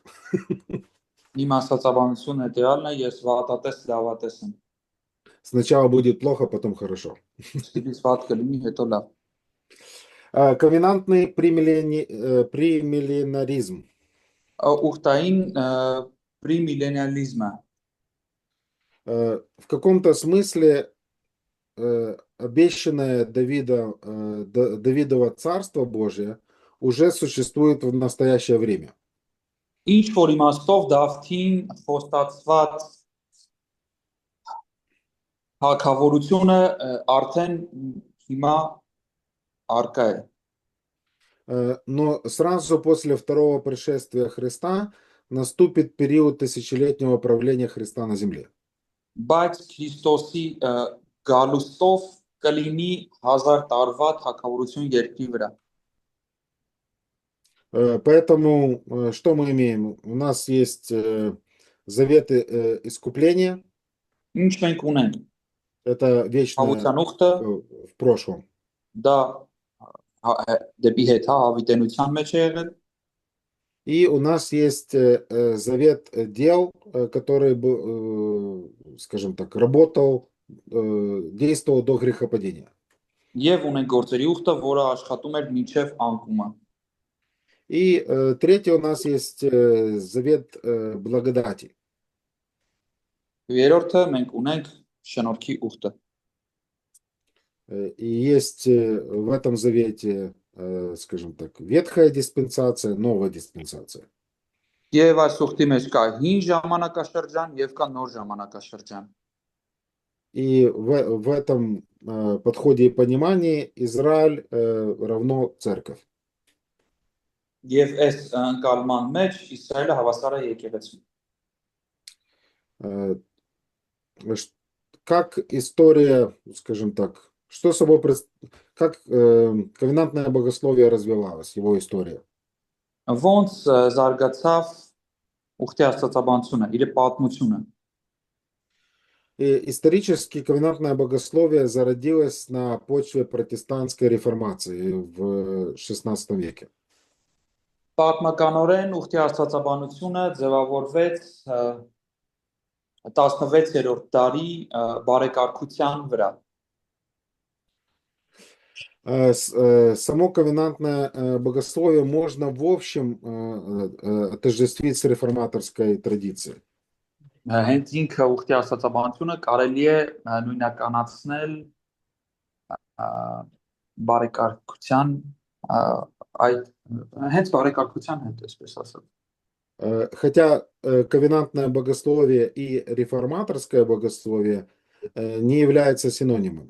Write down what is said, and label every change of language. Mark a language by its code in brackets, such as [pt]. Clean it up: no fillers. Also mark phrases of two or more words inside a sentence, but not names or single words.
[hy] Իմ աստվածաբանությունը հետեալն է, ես վատատես լավատես եմ։ [ru] Сначала будет плохо, потом хорошо. [hy] Սկիզբից վատ կլինի, հետո լավ։ [ru] Ковенантный премиллинаризм. [hy] Ուխտային պրեմիլենիալիզմը [ru] В каком-то смысле обещанное Давидово Царство Божие уже существует в настоящее время. [hy] ինչ որ իմաստով Դավթին խոստացված թագավորությունը արդեն հիմա արկա է։ [ru] Но сразу после второго пришествия Христа наступит период тысячелетнего правления Христа на земле. [hy] Բայց Քրիստոսի գալուստով կլինի 1000 տարվա թագավորություն երկրի վրա։ [ru] Поэтому что мы имеем? У нас есть заветы искупления. [hy] Ինչ մենք ունենք։ [ru] Это вечное в прошлом. [hy] Դա դեպի հետ հավիտենության մեջ է եղել։ [ru] И у нас есть завет дел, который, скажем так, работал, действовал до грехопадения. [hy] Եվ ունենք գործերի ուխտը, որը աշխատում էր մինչև անկումը։ [ru] И третий у нас есть завет благодати. [hy] Երրորդը մենք ունենք շնորհքի ուխտը։ [ru] И есть в этом завете, скажем так, ветхая диспенсация, новая диспенсация. [hy] Եվ այս ուխտի մեջ կա հին ժամանակաշրջան եւ կա նոր ժամանակաշրջան։ [ru] И в этом подходе и понимании Израиль равно церковь. [hy] Եվ այս ընկալման մեջ Իսրայելը հավասար է եկեղեցուն։ [ru] Как история, скажем так, что собой, как ковенантное богословие развивалось, его история? [hy] Ոնց զարգացավ ուխտի աստվածաբանությունը, իր պատմությունը։ [ru] И исторически ковенантное богословие зародилось на почве протестантской реформации в XVI веке. [hy] Պատմականորեն ուխտի աստվածաբանությունը ձևավորվեց 16-րդ դարի բարեկարգության վրա։ [ru] Само ковенантное богословие можно в общем отождествить с реформаторской традицией. [hy] Հենց ինքը ուխտի աստվածաբանությունը կարելի է նույնականացնել բարեկարգության այդ հենց բարեկարգության հետ, այսպես ասած։ [ru] Хотя ковенантное богословие и реформаторское богословие не являются синонимами.